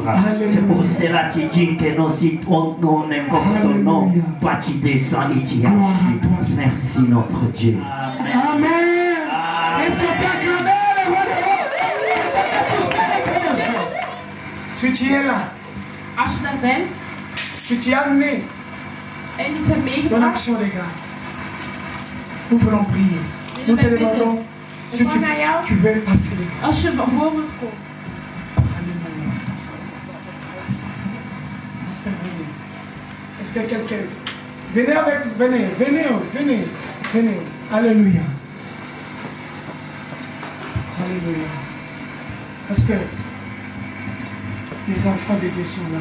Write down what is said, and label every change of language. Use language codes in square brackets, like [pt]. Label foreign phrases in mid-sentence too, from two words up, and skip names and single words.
[fr] C'est pour cela que tu dis que nous, si on invoque ton nom, toi tu descends et tu agis. Merci notre Dieu. Amen. Est-ce que tu acclames le roi des rois? Si tu es là, [nl] Als je daar bent [fr] tu t'y as amené [nl] en iets hebt [fr] ton [nl] meegebracht, [fr] action de grâce. Nous voulons prier. Nous te demandons si tu veux passer les grâces. [nl] als je voor wilt komen. [fr] Alléluia. Pasteur, venez. Est-ce que quelqu'un... Venez avec... Venez. Alléluia. Alléluia. Pasteur, les enfants de Dieu sont là.